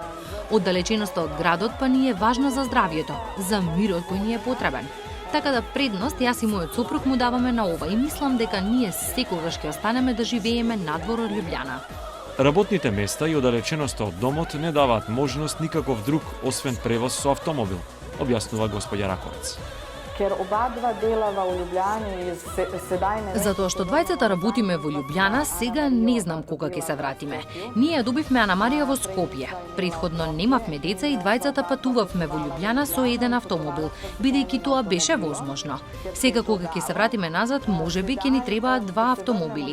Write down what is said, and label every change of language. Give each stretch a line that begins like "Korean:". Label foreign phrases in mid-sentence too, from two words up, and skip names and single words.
Macedonian: Оддалеченоста од градот па ни е важна за здравието, за мирот кој ни е потребен. Така да предност јас и мојот сопруг му даваме на ова и мислам дека ние секогаш ќе останеме да живееме надвор од Љубљана. Работните места и оддалеченоста од домот не даваат можност никаков друг освен превоз со автомобил, објаснува господја Раковец.
Slovenian: Ker oba dva delava v Ljubljani in sedaj ne...
Macedonian: Затоа што двајцата работиме во Љубљана, сега не знам кога ќе се вратиме. Ние ја добивме Ана Марија во Скопје. Претходно немавме деца и двајцата патувавме во Љубљана со еден автомобил, бидејќи тоа беше возможно. Сега кога ќе се вратиме назад, можеби ќе ни требаат два автомобили.